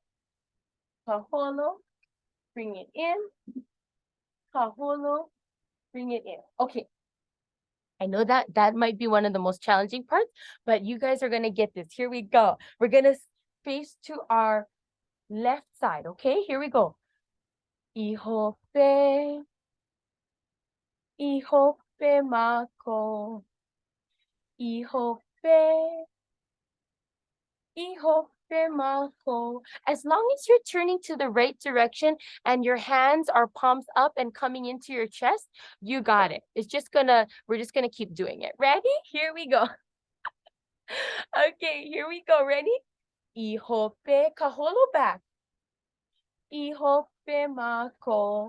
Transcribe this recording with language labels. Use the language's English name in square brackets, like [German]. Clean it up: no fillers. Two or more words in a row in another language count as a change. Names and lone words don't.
[English] Kaholo, bring it in. Kaholo, bring it in. Okay. I know that might be one of the most challenging parts, but you guys are going to get this. Here we go. We're going to face to our left side. Okay, here we go. [Hawaiian] E hope Makou. E hope Makou. [English] As long as you're turning to the right direction and your hands are palms up and coming into your chest, you got it. We're just gonna keep doing it. Ready? Here we go. Okay, here we go. Ready? [Hawaiian] E hope, kaholo back. E hope Makou.